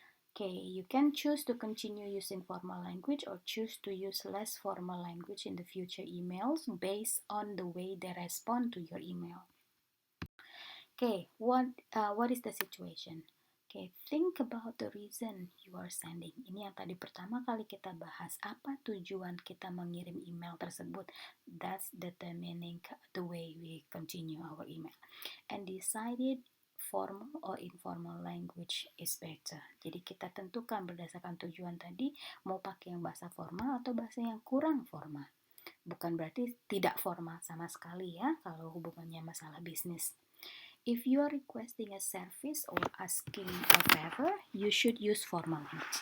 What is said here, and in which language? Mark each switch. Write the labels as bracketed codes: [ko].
[en] Okay, you can choose to continue using formal language or choose to use less formal language in the future emails based on the way they respond to your email. Okay, what is the situation? Okay, think about the reason you are sending. [id] Ini yang tadi pertama kali kita bahas. Apa tujuan kita mengirim email tersebut? [en] That's determining the way we continue our email. And decided formal or informal language is better. [id] Jadi kita tentukan berdasarkan tujuan tadi, mau pakai yang bahasa formal atau bahasa yang kurang formal. Bukan berarti tidak formal sama sekali ya, kalau hubungannya masalah bisnis. [en] If you are requesting a service or asking a favor, you should use formal language.